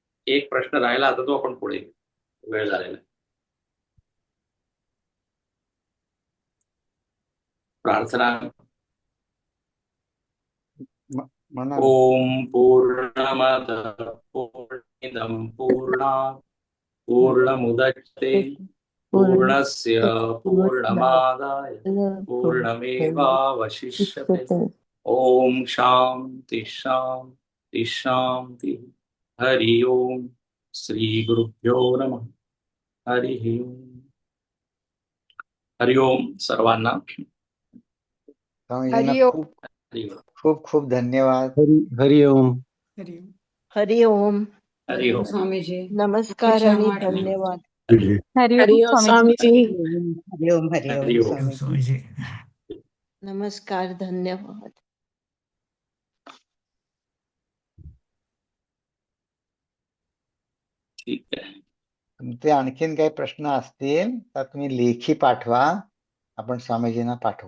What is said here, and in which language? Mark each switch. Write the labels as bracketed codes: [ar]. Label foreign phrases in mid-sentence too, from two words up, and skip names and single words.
[mr] एक प्रश्न राहिला, आता तो आपण पुढे घेऊ. वेळ झालेला आहे. प्रार्थना. म्हणा ना. [sa] ओम पूर्णमद पूर्णमिदं पूर्णात् पूर्णमुदच्यते पूर्णस्य पूर्णमादाय पूर्णमेवावशिष्यते. ओम शांति शांति शांति. हरि ओम. श्री गुरुभ्यो नमः. [mr] हरि ओम. हरि ओम सर्वांना. स्वामीजींना हरि ओम. खूप हरि ओम. खूप खूप धन्यवाद. हरि ओम. हरि ओम. हरि ओम. स्वामीजी नमस्कार आणि धन्यवाद. हरि ओम स्वामीजी. हरि ओम. हरि हरि ओम ओम. स्वामी. स्वामीजी. नमस्कार, धन्यवाद. ठीक आहे. तुमचे आणखीन काही प्रश्न असतील तर तुम्ही लेखी पाठवा, आपण स्वामीजींना पाठवू.